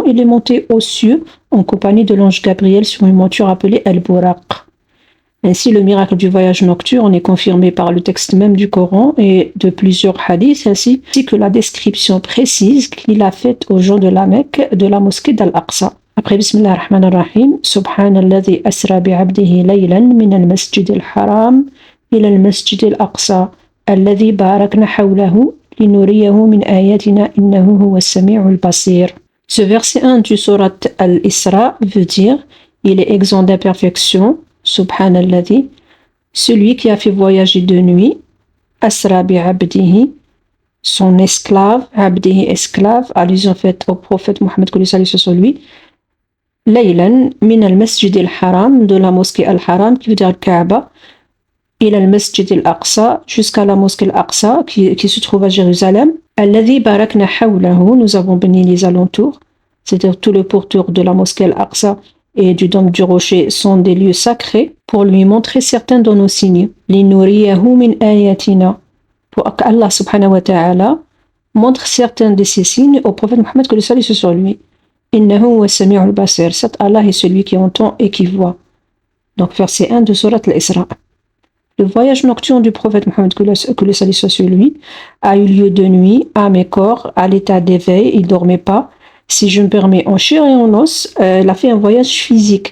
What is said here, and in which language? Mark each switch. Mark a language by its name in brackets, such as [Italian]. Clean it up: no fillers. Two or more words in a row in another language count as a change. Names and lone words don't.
[French] Il est monté aux cieux en compagnie de l'ange Gabriel sur une monture appelée El-Buraq. Ainsi, le miracle du voyage nocturne est confirmé par le texte même du Coran et de plusieurs hadiths, ainsi que la description précise qu'il a faite aux gens de la Mecque, de la mosquée d'Al-Aqsa. Après, [Arabic] بسم الله الرحمن الرحيم سبحان الذي أسرى بعبده ليلا من المسجد الحرام إلى المسجد الأقصى الذي باركنا حوله لنريه من آياتنا إنه هو السميع البصير. [French] Ce verset 1 du surat Al-Isra veut dire « Il est exempt d'imperfection » Subhanalladhi, celui qui a fait voyager de nuit, [Arabic] أسرى بعبده, [French] son esclave, abdihi esclave, allusion faite au prophète Mohammed que le salut soit sur lui, [Arabic] ليلا من المسجد الحرام, [French] de la mosquée al-haram, qui veut dire Kaaba, [Arabic] إلى المسجد الأقصى, [French] jusqu'à la mosquée al-Aqsa, qui se trouve à Jérusalem, [Arabic] الذي باركنا حوله, [French] nous avons béni les alentours, c'est-à-dire tout le pourtour de la mosquée al-Aqsa, et du dôme du rocher sont des lieux sacrés pour lui montrer certains de nos signes. [Arabic] لنريه من آياتنا, [French] pour qu'Allah [Arabic] سبحانه وتعالى [French] montre certains de ces signes au prophète Mohammed que le salut soit sur lui. [Arabic] إنه وسميع البصير, [French] cet Allah est celui qui entend et qui voit. Donc verset 1 de surat al-Isra. Le voyage nocturne du prophète Mohammed que le salut soit sur lui a eu lieu de nuit, âme et corps, à l'état d'éveil, il ne dormait pas. Si je me permets, en chair et en os, il a fait un voyage physique.